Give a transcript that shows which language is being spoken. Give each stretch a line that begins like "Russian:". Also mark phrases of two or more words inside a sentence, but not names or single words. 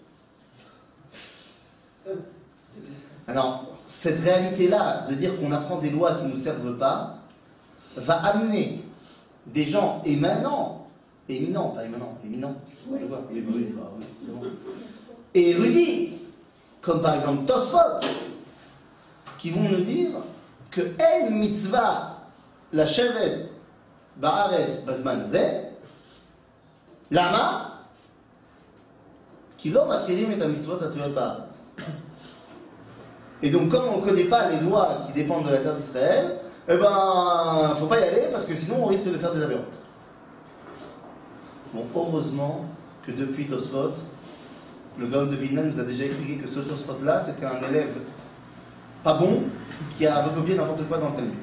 French: Alors, cette réalité-là, de dire qu'on apprend des lois qui ne nous servent pas, va amener des gens éminents, et érudits, comme par exemple Tosfot, qui vont nous dire que
Hebrew: אין מצוה לשבת בארץ בזמן הזה, למה, כי לא מכירים את מצוות התלויות בארץ.
French: Et donc, comme on ne connaît pas les lois qui dépendent de la terre d'Israël, eh ben, il ne faut pas y aller parce que sinon on risque de faire des aberrantes. Bon, heureusement que depuis Tosfot, le Gaon de Vilna nous a déjà expliqué que ce Tosfot-là, c'était un élève pas bon qui a recopié n'importe quoi dans le Talmud.